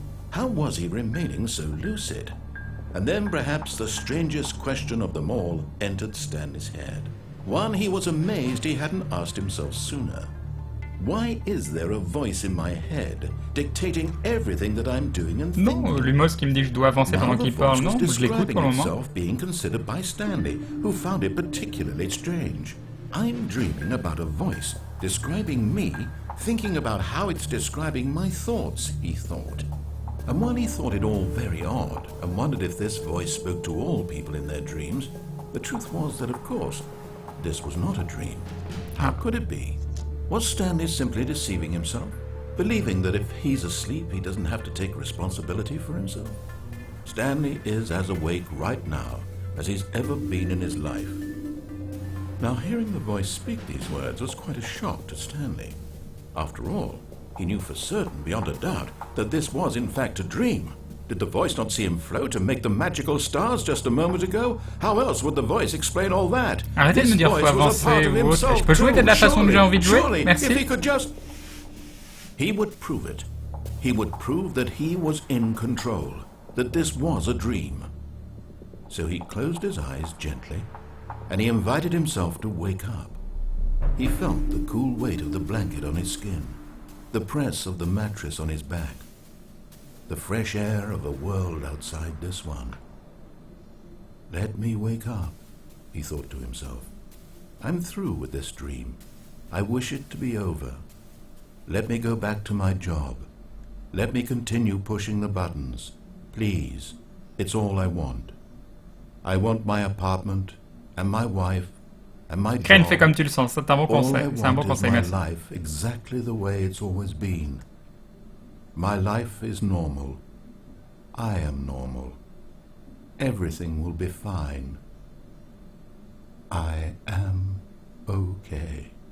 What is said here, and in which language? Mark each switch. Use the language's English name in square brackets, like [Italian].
[English] How was he remaining so lucid? And then perhaps the strangest question of them all entered Stanley's head. One he was amazed he hadn't asked himself sooner. Why is there a voice in my head dictating everything that I'm doing and thinking? [French] Non, Lumos qui me dit que je dois avancer pendant qu'il parle, non, je l'écoute pour le moment. [English] Himself being considered by Stanley, who found it particularly strange. I'm dreaming about a voice describing me, thinking about how it's describing my thoughts, he thought. And while he thought it all very odd and wondered if this voice spoke to all people in their dreams, the truth was that, of course, this was not a dream. How could it be? Was Stanley simply deceiving himself, believing that if he's asleep he doesn't have to take responsibility for himself? Stanley is as awake right now as he's ever been in his life. Now, hearing the voice speak these words was quite a shock to Stanley. After all, he knew for certain, beyond a doubt, that this was in fact a dream. Did the voice not see him float and make the magical stars just a moment ago? How else would the voice explain all that? [French] Arrêtez de me dire faut avancer ou autre. Je peux jouer de la façon que j'ai envie de jouer. Merci. [English] If he could just... He would prove it. He would prove that he was in control, that this was a dream. So he closed his eyes gently, and he invited himself to wake up. He felt the cool weight of the blanket on his skin, the press of the mattress on his back, the fresh air of a world outside this one. Let me wake up, he thought to himself. I'm through with this dream. I wish it to be over. Let me go back to my job. Let me continue pushing the buttons. Please, it's all I want. I want my apartment and my wife and my job. [French] Krayn, fais comme tu le sens, c'est un bon conseil. C'est un bon conseil, merci. [English] My life exactly the way it's always been. My life is normal. I am normal. Everything will be fine. I am okay.